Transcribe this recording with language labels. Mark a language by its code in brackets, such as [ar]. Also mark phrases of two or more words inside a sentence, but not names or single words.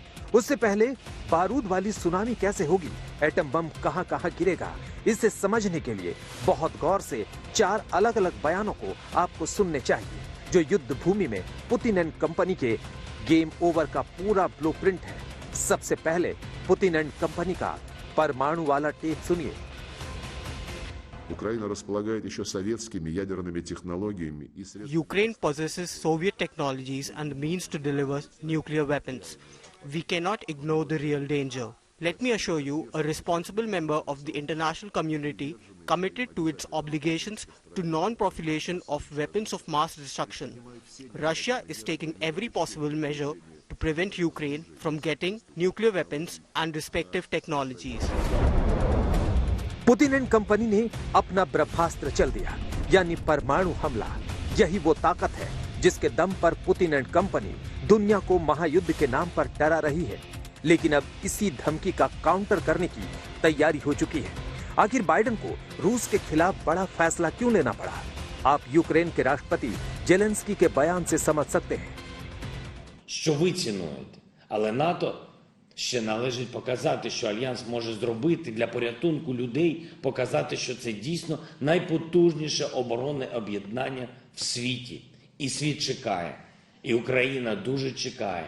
[hi] उससे पहले बारूद वाली सुनामी कैसे होगी, एटम बम कहां कहां गिरेगा, इसे समझने के लिए बहुत गौर से 4 अलग अलग बयानों को आपको सुनने चाहिए, जो युद्ध भूमि में पुतिन [en] and company [hi] के [en] game over [hi] का पूरा ब्लूप्रिंट है। सबसे पहले पुतिन [en] and company [hi] का परमाणु वाला टेप सुनिए। [ru] Украина располагает еще советскими ядерными технологиями и средствами. [en] Ukraine possesses Soviet technologies and the means to deliver nuclear weapons. We cannot ignore the real danger. Let me assure you, a responsible member of the international community committed to its obligations to non-proliferation of weapons of mass destruction. Russia is taking every possible measure to prevent Ukraine from getting nuclear weapons and respective technologies. [hi] पुतिन [en] and company [hi] ने अपना ब्रह्मास्त्र चल दिया, यानी परमाणु हमला। यही वो ताकत है जिसके दम पर पुतिन [en] and company [hi] दुनिया को महायुद्ध के नाम पर डरा रही है। लेकिन अब इसी धमकी का काउंटर करने की तैयारी हो चुकी है। आखिर बाइडेन को रूस के खिलाफ बड़ा फैसला क्यों लेना पड़ा, आप यूक्रेन के राष्ट्रपति जेलेंस्की के बयान से समझ सकते हैं। [uk] Що ви цінуєте, але НАТО ще належить показати, що Альянс може зробити для порятунку людей, показати, що це дійсно найпотужніше оборонне об'єднання в світі. І світ чекає, і Україна дуже чекає.